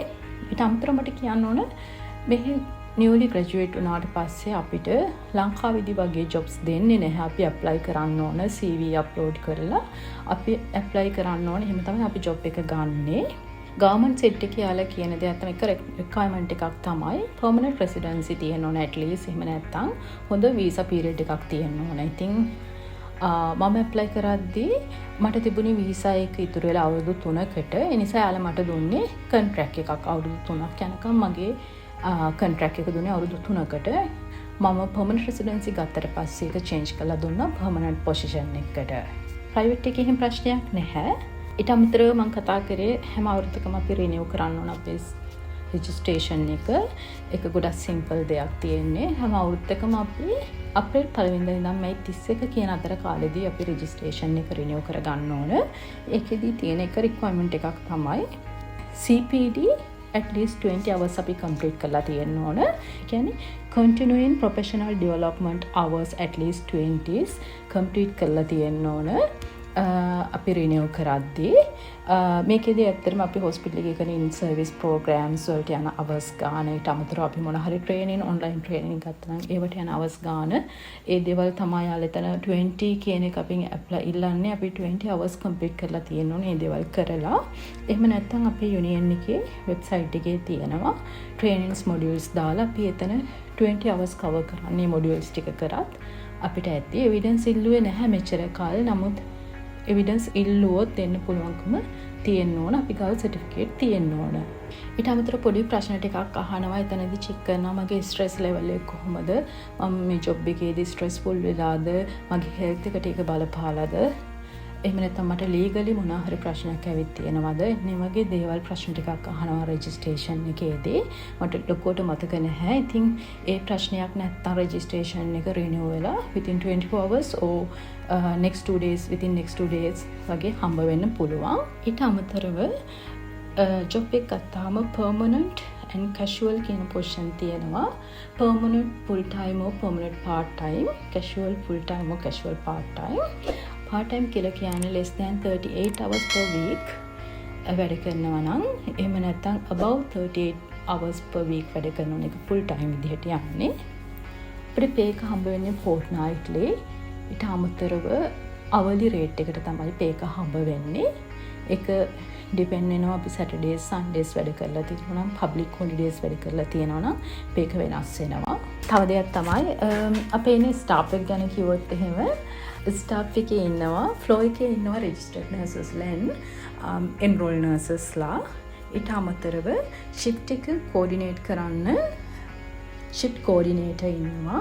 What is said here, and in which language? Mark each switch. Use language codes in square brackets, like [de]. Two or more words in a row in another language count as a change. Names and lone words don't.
[si] ඊට අමතරව මට කියන්න ඕන මෙහි [en] newly graduate [si] වුණාට පස්සේ අපිට ලංකාවේදී වගේ jobs දෙන්නේ නැහැ. අපි apply කරන්න ඕන [en] CV upload [si] කරලා අපි apply කරන්න ඕන. එහෙම තමයි අපි job එක ගන්නෙ. [en] government set [si] එකේ යාලා කියන දේ අතන එක requirement එකක් තමයි [en] permanent residency [si] තියෙන්න ඕන [en] at least. [si] එහෙම නැත්නම් හොඳ [en] visa period [si] එකක් තියෙන්න ඕන. ඉතින් මම apply කරද්දී මට තිබුණේ visa එක ඉතුරු වෙලා අවුරුදු 3කට. ඒ නිසා යාලා මට දුන්නේ contract එකක් අවුරුදු 3ක් යනකම් මගේ contract එක දුන්නේ අවුරුදු 3කට. මම [en] permanent residency [si] ගත්තට පස්සේ ඒක change කරලා දුන්නා [en] permanent position [si] එකකට. private එකේ එහෙම ප්‍රශ්නයක් නැහැ. ඊට අමතරව මම කතා කරේ හැම අවුරුද්දකම අපි renew කරන්න ඕන අපේ registration එක. ඒක ගොඩක් simple දෙයක් තියෙන්නේ. හැම අවුරුද්දකම අපි අප්‍රේල් 1 වෙනිදා ඉඳන් මේ 31 කියන අතර කාලෙදී අපි registration එක renew කර ගන්න ඕන. ඒකෙදී තියෙන එක requirement එකක් තමයි [en] CPD at least 20 hours [si] අපි complete කරලා තියෙන්න ඕන. ඒ කියන්නේ [en] continuing professional development hours at least 20s complete [si] කරලා තියෙන්න ඕන. අපි renew කරද්දී මේකෙදී ඇත්තටම අපි hospital එකේ කරන [en] in service programs [si] වලට යන hours ගන්න. ඊට අමතරව අපි මොන හරි [en] training online training [si] ගත්තා නම් ඒවට යන hours ගන්න. ඒ දේවල් තමයි යාළ එතන 20 කියන එක අපි apply ඉල්ලන්නේ. අපි 20 [en] hours complete [si] කරලා තියෙන්න ඕනේ මේ දේවල් කරලා. එහෙම නැත්නම් අපේ union එකේ website එකේ තියෙනවා [en] trainings modules [si] දාලා අපි එතන 20 [en] hours cover [si] කරන්නේ modules ටික කරත් අපිට ඇති. evidence ඉල්ලුවේ නැහැ මෙච්චර කාලේ. නමුත් evidence ඉල්ලුවොත් දෙන්න පුළුවන්කම තියෙන්න ඕන. අපි ගාව certificate තියෙන්න ඕන. ඊට අමතරව පොඩි ප්‍රශ්න ටිකක් අහනවා. එතනදී check කරනවා මගේ [en] stress level [si] එක කොහොමද? මම මේ job එකේදී stressful වෙලාද? මගේ health එකට ඒක බලපාලාද? එහෙම නැත්නම් මට ලීගලි මොනවා හරි ප්‍රශ්නයක් ඇවිත් තියෙනවද? මේ වගේ දේවල් ප්‍රශ්න ටිකක් අහනවා රෙජිස්ට්‍රේෂන් එකේදී. මට ලොකුවට මතක නැහැ. ඉතින් ඒ ප්‍රශ්නයක් නැත්නම් රෙජිස්ට්‍රේෂන් එක රිනිව් වෙලා [en] within 24 hours or next 2 days [si] within next 2 days වගේ හම්බ වෙන්න පුළුවන්. ඊට අමතරව ජොබ් එක ගත්තාම [en] permanent and casual [si] කියන පොසිෂන් තියෙනවා. [en] permanent full time or permanent part time, casual full time or casual part time. part time [si] කියලා කියන්නේ [en] less than 38 hours per week [si] වැඩ කරනවා නම්, එහෙම නැත්නම් [en] above 38 hours per week [si] වැඩ කරන එක [en] full time [si] විදිහට යන්නේ. අපිට pay එක හම්බ වෙන්නේ fortnightly. ඊට අමතරව [en] hourly rate [si] එකට තමයි pay එක හම්බ වෙන්නේ. ඒක ඩිපෙන්ඩ් වෙනවා අපි [en] Saturdays Sundays [si] වැඩ කරලා තියෙනවා නම්, [en] public holidays [si] වැඩ කරලා තියෙනවා නම් pay එක වෙනස් වෙනවා. තව දෙයක් තමයි අපේ ඉන්නේ staff එක ගැන කිව්වොත් එහෙම ස්ටාෆ් එකේ ඉන්නවා, ෆ්ලෝ එකේ ඉන්නවා [en] registered nurses enrolled nurses. [si] ඊට අමතරව ෂිෆ්ට් එක කෝඩිනේට් කරන්න [en] shift coordinator [si] ඉන්නවා.